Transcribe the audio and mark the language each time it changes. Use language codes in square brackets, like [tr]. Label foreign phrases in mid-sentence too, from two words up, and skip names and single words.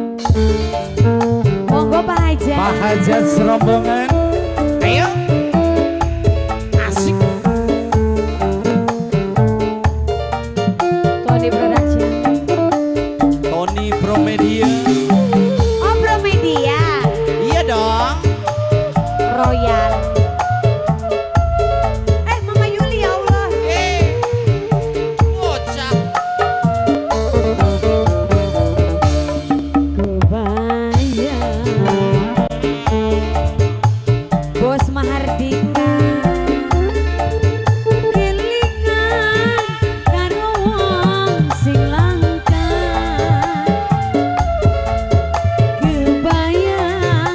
[jv] Monggo Pak Hajat. Pak Hajat serombongan. Ayo. Asik. Tony Production. Tony Promedia. Oh Promedia. [id] Iya dong. [jv] Royal. Mama Yuli [ar] ya Allah. [jv] Bocah. Bos Mahardika kelingan karo wong sing langka kebayang